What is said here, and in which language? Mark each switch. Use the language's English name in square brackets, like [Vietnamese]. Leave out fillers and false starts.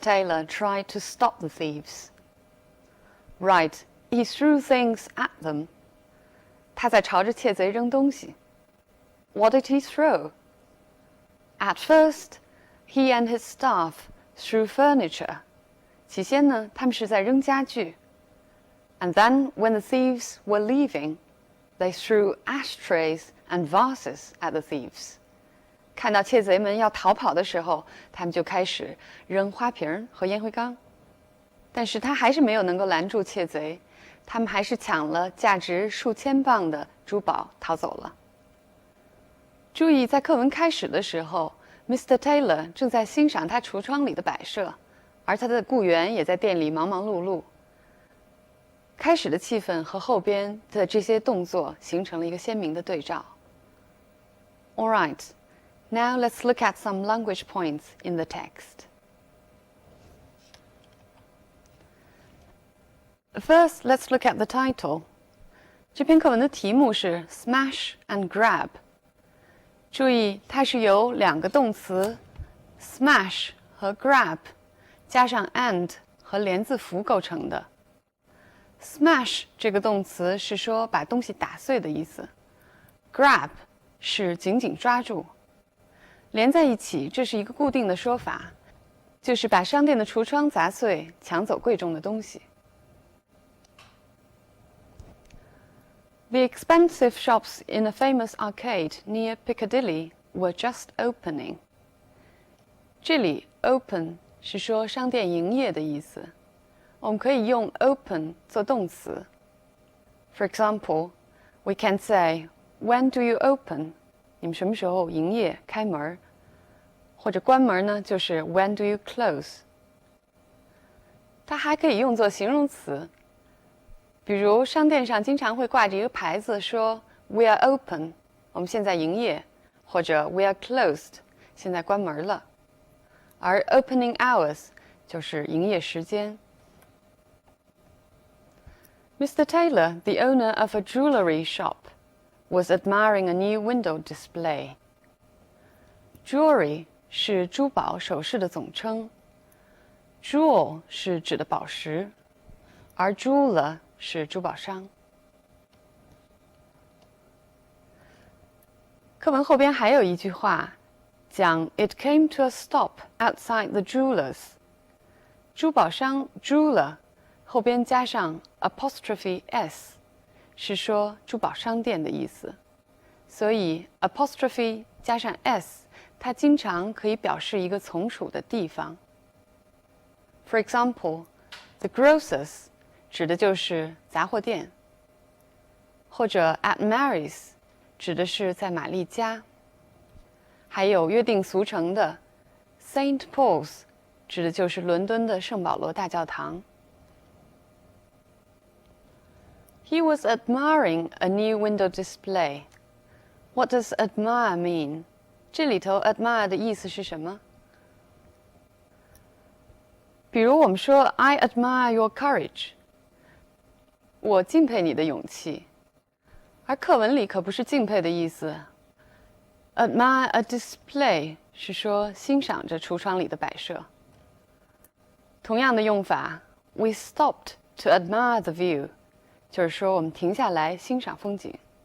[English] Taylor try to stop the thieves? Right, he threw things at them. [Chinese] 他在朝着窃贼扔东西。 [English] What did he throw? At first, he and his staff threw furniture. [Chinese] 起先呢，他们是在扔家具。 [English] And then, when the thieves were leaving, they threw ashtrays and vases at the thieves. [Chinese] 看到窃贼们要逃跑的时候，他们就开始扔花瓶和烟灰缸。但是他还是没有能够拦住窃贼，他们还是抢了价值数千磅的珠宝逃走了。注意，在课文开始的时候 ，Mr. Taylor 正在欣赏他橱窗里的摆设，而他的雇员也在店里忙忙碌碌。开始的气氛和后边的这些动作形成了一个鲜明的对照。 [English] All right. Now let's look at some language points in the text. First, let's look at the title. [Chinese] 这篇课文的题目是 Smash and Grab. 注意，它是由两个动词 smash 和 grab 加上 and 和连字符构成的。 Smash 这个动词是说把东西打碎的意思 ，grab 是紧紧抓住。连在一起，这是一个固定的说法，就是把商店的橱窗砸碎，抢走贵重的东西。 [English] The expensive shops in a famous arcade near Piccadilly were just opening. [Chinese] 这里 open 是说商店营业的意思，我们可以用 open 做动词。 [English] For example, we can say, "When do you open?" [Chinese] 你们什么时候营业开门？或者关门呢？就是 [English] When do you close？ [Chinese] 它还可以用作形容词，比如商店上经常会挂着一个牌子说 [English] We are open， [Chinese] 我们现在营业，或者 [English] We are closed， [Chinese] 现在关门了。而 opening hours 就是营业时间。 [English] Mr. Taylor, the owner of a jewellery shop, was admiring a new window display. [Chinese] Jewelry 是珠宝首饰的总称 ，jewel 是指的宝石，而 jeweler 是珠宝商。课文后边还有一句话，讲 [English] It came to a stop outside the jewelers。 [Chinese] 珠宝商 jeweler 后边加上 apostrophe s， 是说珠宝商店的意思。所以 apostrophe 加上 s， 它经常可以表示一个从属的地方。 [English] For example, the grocers [Chinese] 指的就是杂货店，或者 [English] at Mary's [Chinese] 指的是在玛丽家，还有约定俗成的 Saint Paul's 指的就是伦敦的圣保罗大教堂。 [English] He was admiring a new window display. What does admire mean? [Chinese] 这里头 admire 的意思是什么？比如我们说 [English] I admire your courage. [Chinese] 我敬佩你的勇气。而课文里可不是敬佩的意思。 [English] Admire a display [Chinese] 是说欣赏着橱窗里的摆设。同样的用法 ， [English] We stopped to admire the view， [Chinese] 就是说我们停下来欣赏风景。